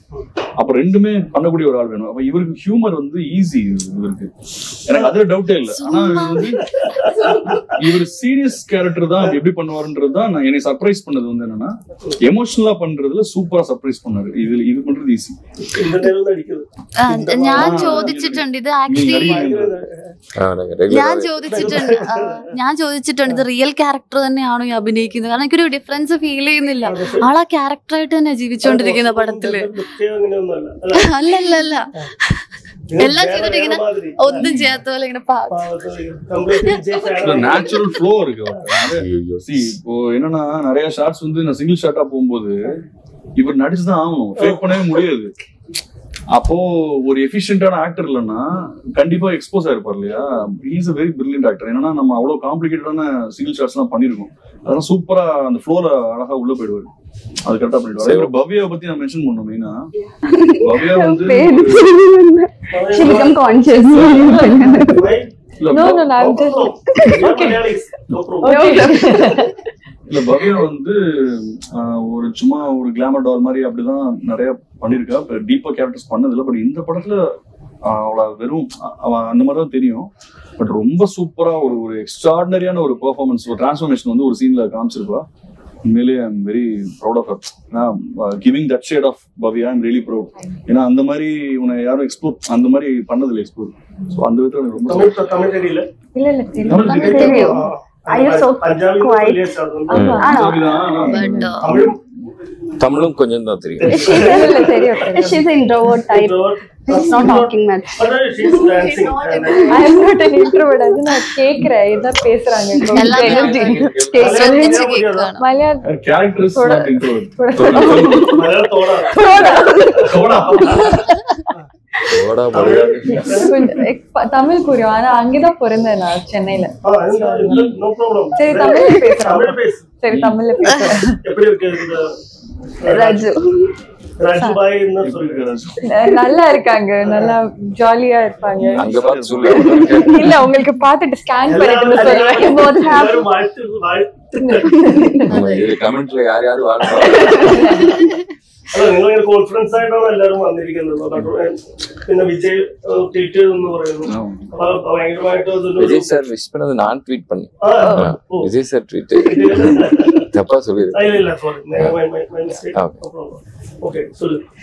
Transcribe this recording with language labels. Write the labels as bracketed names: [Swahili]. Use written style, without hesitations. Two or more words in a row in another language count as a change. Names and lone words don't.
[Tamil] அப்ப ரெண்டுமே பண்ணக்கூடிய ஒரு ஆள் வேணும். அப்ப இவருக்கு ஹியூமர் வந்து ஈஸி இவருக்கு, எனக்கு அதுல டவுட்டே இல்லை. ஆனா இவர் சீரியஸ் கேரக்டர் தான் எப்படி பண்ணுவாருன்றது தான் என்னை சர்ப்ரைஸ் பண்ணது வந்து என்னன்னா, எமோஷனலா பண்றதுல சூப்பரா சர்ப்ரைஸ் பண்ணாரு. இது பண்றது ஈஸி. [Malayalam] ഞാൻ ചോദിച്ചിട്ടുണ്ട് ഇത് ആക്ച്വലി ഞാൻ ചോദിച്ചിട്ടുണ്ട് ഇത് [English] real character [Malayalam] തന്നെയാണോ ഈ അഭിനയിക്കുന്നത്? കാരണം എനിക്കൊരു [English] difference feel [Malayalam] ചെയ്യുന്നില്ല. ആളാ ക്യാരക്ടറായിട്ട് തന്നെ ജീവിച്ചോണ്ടിരിക്കുന്ന പടത്തില്. അല്ലല്ല എല്ലാം ചെയ്തിട്ട് ഇങ്ങനെ ഒന്നും ചെയ്യാത്ത പോലെ ഇങ്ങനെ [English] natural flow [Tamil] இருக்கு. இப்போ என்னன்னா நிறைய ஷாட்ஸ் வந்து நான் சிங்கிள் ஷாட்டா போகும்போது இவர் நடிச்சுதான் ஆகணும், ஃபேக் பண்ணவே முடியாது. அப்போ ஒரு எஃபிஷியன்டான ஆக்டர் இல்லைன்னா கண்டிப்பா எக்ஸ்போஸ் ஆயிருப்பார் இல்லையா? [English] is a very brilliant actor. [Tamil] ஏன்னா நம்ம அவ்வளவு காம்ப்ளிகேட்டடான [English] single shots [Tamil] எல்லாம் பண்ணிருக்கோம். அதெல்லாம் சூப்பரா அந்த ஃப்ளோல அழகா உள்ள போயிடுவாரு. அது கரெக்டா பண்ணிடுவாரு. இவர் பவ்யாவை பத்தி நான் மென்ஷன் பண்ணோம். மெயினா பவ்யா வந்து இல்ல பவ்யா வந்து ஒரு சும்மா ஒரு [English] glamour doll [Tamil] மாதிரி அப்படிதான் நிறைய பண்ணிருக்கா. டீப்பா கேரக்டர்ஸ் பண்ணதில்லை. பட் இந்த படத்துல அவளை வெறும் அந்த மாதிரிதான் தெரியும். பட் ரொம்ப சூப்பரா ஒரு எக்ஸ்ட்ராடினரியான ஒரு பெர்ஃபார்மன்ஸ், ஒரு டிரான்ஸ்ஃபர்மேஷன் வந்து ஒரு சீன்ல காமிச்சிருப்பா. [English] உண்மையிலேயே I am very proud of her. giving that shade of Bhavya I am really proud. [Tamil] ஏன்னா அந்த மாதிரி உன்னை யாரும் எக்ஸ்ப்ளோர் அந்த மாதிரி பண்ணதில்லை எக்ஸ்ப்ளோர். ஸோ அந்த விதத்துல எனக்கு ரொம்ப தமிழும் கொஞ்சம் தான் தெரியும். [English] She's an introvert type. She's not talking much. She's dancing. I am not an introvert. [Tamil] அது நான் கேக்குறேன் இத பேசுறாங்க. எனர்ஜி மலையாள [English] characters not introvert. [Hindi] मलयालम थोड़ा [Tamil] தமிழ் புரியும். ஆனா அங்கதான் பிறந்தேன் நான், சென்னையில. [English] no problem. [Tamil] சரி தமிழ்ல பேசுறேன். தமிழ் பேசு. சரி தமிழ்ல பேசுறேன். எப்படி இருக்கு இந்த ராஜு ராஜு பாய் என்ன சொல்லுங்க? நல்லா இருக்காங்க, நல்லா ஜாலியா இருப்பாங்க. அங்க பார்த்து சொல்லு. இல்ல உங்களுக்கு பார்த்துட்டு ஸ்கேன் பண்ணிட்டு சொல்றேன். எல்லாரும் வாழ்த்து கமெண்ட்ல யார் வாழ்க்கை [Malayalam] നിങ്ങൾ കോൺഫിഡൻസ് ആയിട്ടാണ് എല്ലാവരും വന്നിരിക്കുന്നത്. പിന്നെ വിജയ് ട്വീറ്റ് ചെയ്തെന്ന് പറയുന്നു. അപ്പൊ ഭയങ്കരമായിട്ട് [Tamil] விஜய் சார் விஷ் பண்ணது நான் ட்வீட் பண்ணேன். விஜய் சார் ட்வீட் தப்பா சொல்லிடு. இல்ல [English] sorry my mistake. [Tamil] ஓகே சொல்லு.